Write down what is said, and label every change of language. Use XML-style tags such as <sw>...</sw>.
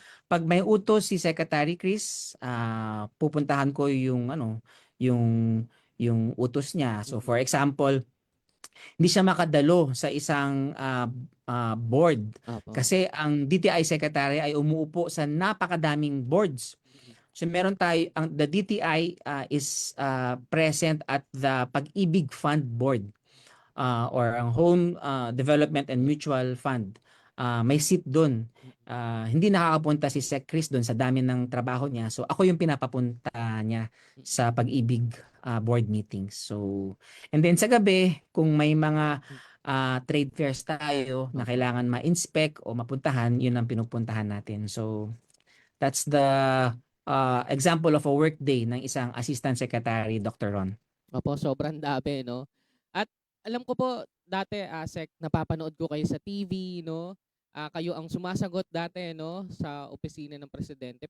<tl>Pag may utos si Secretary Chris, pupuntahan ko yung utos niya.</tl> <en>So for example,</en> <tl>hindi siya makadalo sa isang board kasi ang DTI secretary ay umuupo sa napakadaming boards. So meron</tl> <en>the DTI is present at the Pag-ibig Fund Board, or ang Home Development and Mutual Fund.</en> <tl>May seat doon. Hindi nakakapunta si Sec Chris doon sa dami ng trabaho niya. So ako yung pinapapunta niya sa Pag-ibig board meetings. So, and then sa gabi, kung may mga trade fairs tayo na kailangan ma-inspect o mapuntahan, yun ang pinupuntahan natin.</tl> <en>So that's the example of a work day</en> <tl>ng isang</tl> <en>assistant secretary, Dr. Ron.</en> <tl>Opo, sobrang dami, no? At alam ko po, dati, ASEC, napapanood ko kayo sa TV, no? Kayo ang sumasagot dati, no? Sa opisina ng presidente.</tl>